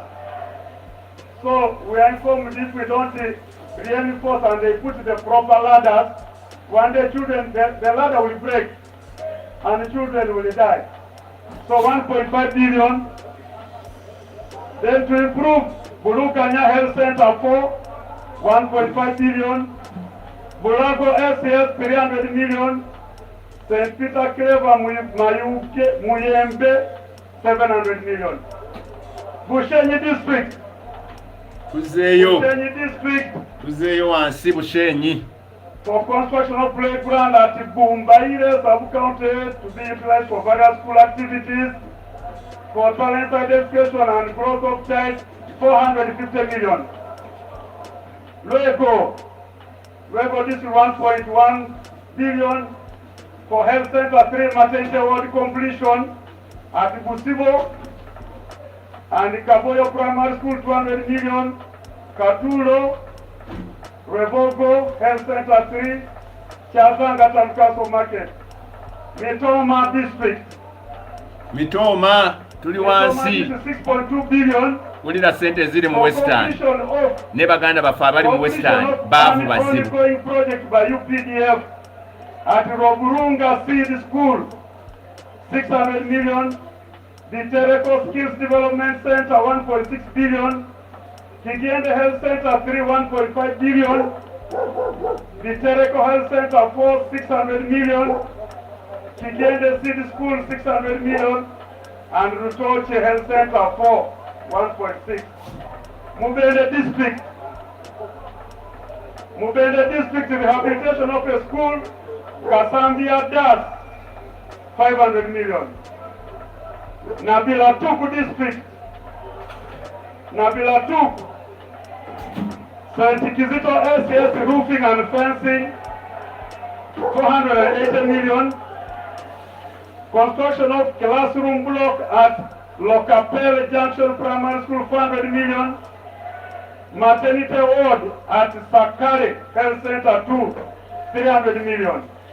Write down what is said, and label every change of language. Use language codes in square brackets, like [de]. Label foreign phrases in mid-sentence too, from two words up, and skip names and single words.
[en] So we are informed if we don't reinforce and they put the proper ladders, one day children, the ladder will break and the children will die. So 1.5 billion. Then to improve Bulukanya Health Center 4, 1.5 billion. Bulago SCS 300 million. St. Peter Clever Muyembe 700 million. Bushenyi district. Bushenyi district. [lg] Tuzeeyo wansi Bushenyi. [en] For construction of playground at Bumbaire sub-county to be utilized for various school activities. For talent identification and growth of child, 450 million. Roco, this is 1.1 billion for health center 3 maternity ward completion at Busibo and Kaboyo Primary School 200 million. Katulo, Revogo Health Center 3, Chazanga Town Council Market. Mitoma District. [lg] Mitoma. Tuli wansi [en] 6.2 billion. [lg] Ulira sente ziri mu Western. Ne baganda bafe abali mu Western baavu bazibu. [en] Ongoing project by UPDF at Roburunga Seed School 600 million. The Tereko Skills Development Center 1.6 billion. Kigiende Health Center 3 1.5 billion. The Tereko Health Center 4 600 million. Kigiende Seed School 600 million. And Rutoche Health Center 4, 1.6. Mubende District rehabilitation of a school, Kasambia Das, 500 million. Nabila Tuku District, Nabila 2, Sente SS roofing and fencing, 480 million. Construction of classroom block at Locapel Junction Primary School, 400 million. Maternity ward at Sakare Health Center 2, 300 million.